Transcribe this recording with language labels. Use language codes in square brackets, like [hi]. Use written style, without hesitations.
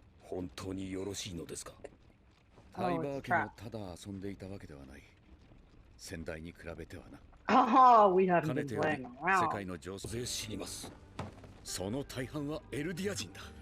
[ja] 本当によろしいのですか。タイバー家もただ遊んでいたわけではない。先代に比べてはな。 [en] Oh, we haven't been playing around. [ja] 世界の情勢知ります。その大半はエルディア人だ。